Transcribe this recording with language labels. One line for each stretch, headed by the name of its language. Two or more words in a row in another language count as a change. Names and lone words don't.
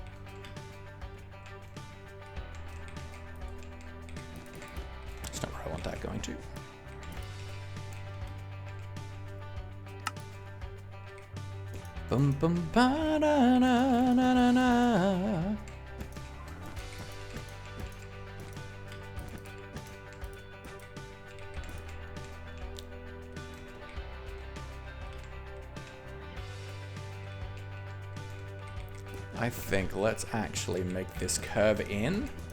English: That's not where I want that going to. Bum bum ba na na na na na. I think let's actually make this curve in.